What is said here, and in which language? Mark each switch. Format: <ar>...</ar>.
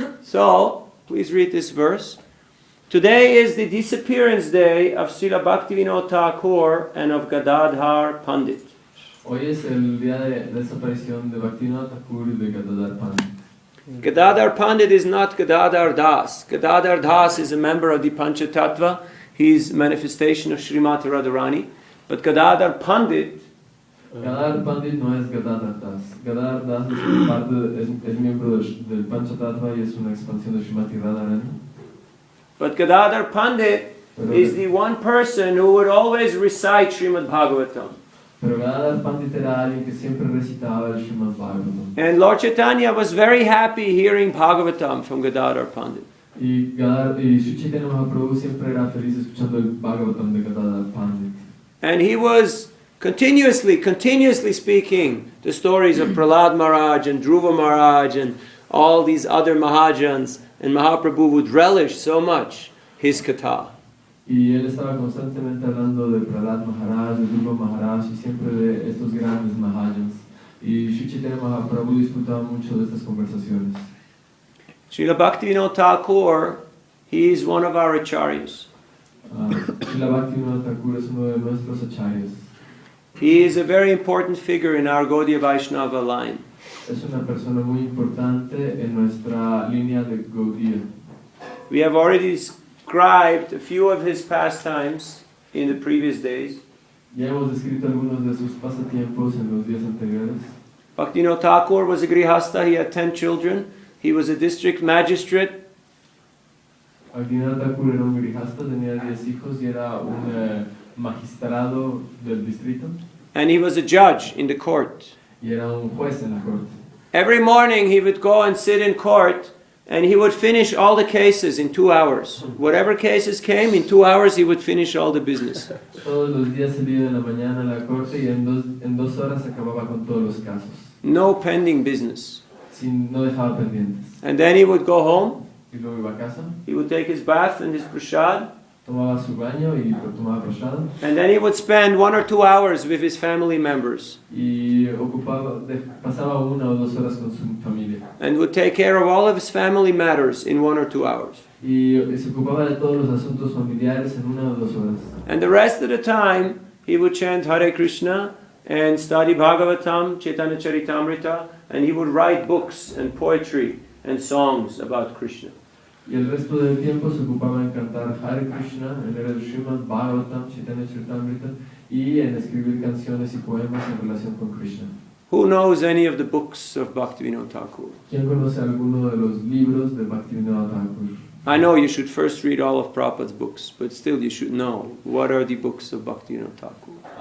<en>So, please read this verse. Today is the disappearance day of Srila Bhaktivinoda Thakur and of Gadadhar Pandit.</en> <es>Hoy es el día de desaparición de Bhaktivinoda Thakur y de Gadadhar Pandit.</es> <en>Gadadhar Pandit is not Gadadhar Das. Gadadhar Das is a member of the Panchatattva. He's manifestation of Śrīmati Radharani. But Gadadhar Pandit</en> <es>Gadadhar Pandit no es Gadadhar Das. Gadadhar Das es miembro del Panchatattva y es una expansión de Śrīmati Radharani.</es> <en>But Gadadhar Pandit is the one person who would always recite Śrīmad Bhāgavatam.</en> <es>Pero Gadadhar Pandit era alguien que siempre recitaba el Śrīmad Bhāgavatam.</es> <en>And Lord Chaitanya was very happy hearing Bhāgavatam from Gadadhar Pandit.</en> <es>Y Sri Chaitanya Mahaprabhu siempre era feliz escuchando el Bhāgavatam de Gadadhar Pandit.</es> <en>And he was continuously speaking the stories of Prahlad Maharaj and Dhruva Maharaj and all these other Mahajans. And Mahaprabhu would relish so much his katha.</en> <es>Y él estaba constantemente hablando de Prahlad Maharaj, de Dhruva Maharaj y siempre de estos grandes Mahajans. Y Sri Chaitanya Mahaprabhu disfrutaba mucho de estas conversaciones.</es> <en>Srila Bhaktivinoda Thakur, he is one of our acharyas.</en> <es>Srila Bhaktivinoda Thakur es uno de nuestros acharyas.</es> <en>He is a very important figure in our Gaudiya Vaishnava line.</en> <es>Es una persona muy importante en nuestra línea de Gaudiya.</es> <en>We have already described a few of his pastimes in the previous days.</en> <es>Ya hemos descrito algunos de sus pasatiempos en los días anteriores.</es> <en>Bhaktivinoda Thakur was a grihastha, he had 10 children. He was a district magistrate.</en> <es>Bhaktivinoda Thakur era un grihastha, tenía 10 hijos y era un magistrado del distrito.</es> <en>And he was a judge in the court.</en> <es>Y era un juez en la corte.</es> <en>Every morning he would go and sit in court and he would finish all the cases in 2 hours. Whatever cases came, in 2 hours he would finish all the business.</en> <es>Todos los días él iba en la mañana a la corte y en dos horas acababa con todos los casos.</es> <en>No pending business.</en> <es>No dejaba pendientes.</es> <en>And then he would go home.</en> <es>Y luego iba a casa.</es> <en>He would take his bath and his prashad.</en> <es>Tomaba su baño y tomaba prashad.</es> <en>And then he would spend 1 or 2 hours with his family members.</en> <es>Y pasaba 1 o 2 horas con su familia.</es> <en>And would take care of all of his family matters in 1 or 2 hours.</en> <es>Y se ocupaba de todos los asuntos familiares en 1 o 2 horas.</es> <en>And the rest of the time he would chant Hare Krishna and study Bhāgavatam, Chaitanya Charitamrita, and he would write books and poetry and songs about Krishna.</en> <es>Y el resto del tiempo se ocupaba en cantar Hare Krishna, en leer el Śrīmad Bhāgavatam, Chaitanya Charitamrita, y en escribir canciones y poemas en relación con Krishna.</es> <en>Who knows any of the books of Bhaktivinoda Thakur?</en> <es>¿Quién conoce alguno de los libros de Bhaktivinoda Thakur?</es> <en>I know you should first read all of Prabhupada's books, but still you should know what are the books of Bhaktivinoda Thakur.</en>